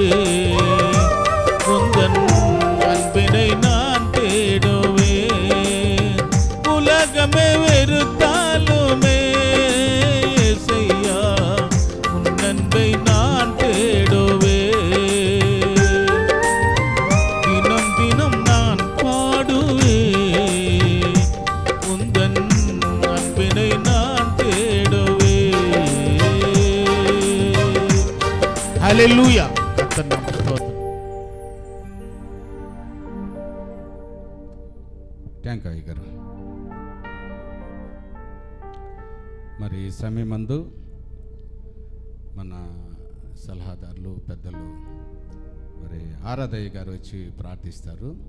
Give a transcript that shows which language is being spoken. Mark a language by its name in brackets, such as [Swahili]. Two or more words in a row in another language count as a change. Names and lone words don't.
[Tamil] உந்தன் அன்பினை நான் தேடுவே உலகமே வெறுத்தாலுமே இயேசையா உன் அன்பை நான் தேடுவே தினம் தினம் நான் பாடுவே உந்தன் அன்பினை நான் தேடுவே. [Telugu] హల్లెలూయా. కర్తర్ నామమునకు స్తోత్రం. [English] thank you గారు. [Telugu] మరి ఈ సమయమందు మన సలహాదారులు పెద్దలు మరి ఆరాధయ్య గారు వచ్చి ప్రార్థిస్తారు.